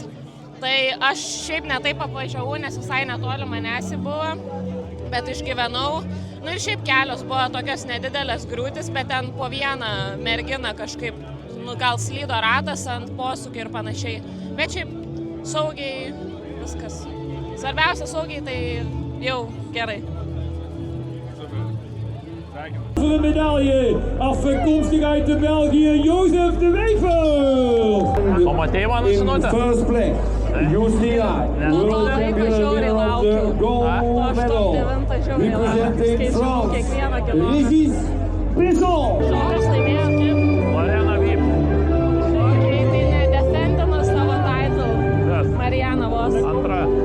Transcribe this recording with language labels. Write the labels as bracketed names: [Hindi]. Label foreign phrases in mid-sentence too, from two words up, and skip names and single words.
[Lithuanian] Tai aš šiaip netaip apvažiavau, nes visai netoli manęs buvo, bet išgyvenau. Nu ir šiaip kelios buvo tokios nedidelės griūtis, bet ten po vieną merginą kažkaip, nu gal slydo ratas ant posūkio ir panašiai. Bet šiaip saugiai viskas. Svarbiausia saugiai, tai jau gerai. [Dutch] Voor de medaille, afkomstig uit de België, Jozef de Wever. [Lithuanian] Pamatei mano žinutę? [English] First place, Justina, world champion of the gold medal, representing France, Régis Brisson. [Lithuanian] Kas laimėjo, kaip? Mariana Vyp. Tai nedefendino savo title. Mariana vos. Antra